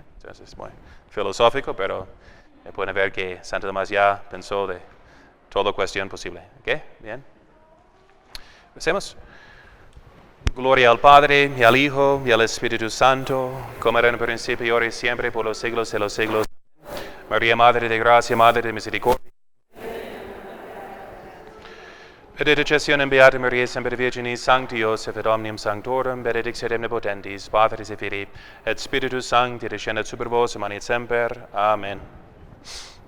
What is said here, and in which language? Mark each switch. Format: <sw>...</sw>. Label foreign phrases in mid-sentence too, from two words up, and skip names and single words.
<es>Entonces es muy filosófico, pero pueden ver que Santo Tomás ya pensó de toda cuestión posible. ¿Okay? Bien. Hacemos. Gloria al Padre, y al Hijo, y al Espíritu Santo, como era en el principio, y ahora y siempre, por los siglos de los siglos. María, Madre de Gracia, Madre de Misericordia.</es> <la>Benedictionem Beata Maria, Semper Virginis, Sancti Joseph, et omnium sanctorum, benedictio omnipotentis, Patris et Filii, et Spiritus Sancti, descendat super vos, et semper.</la> <es>Amen.</es>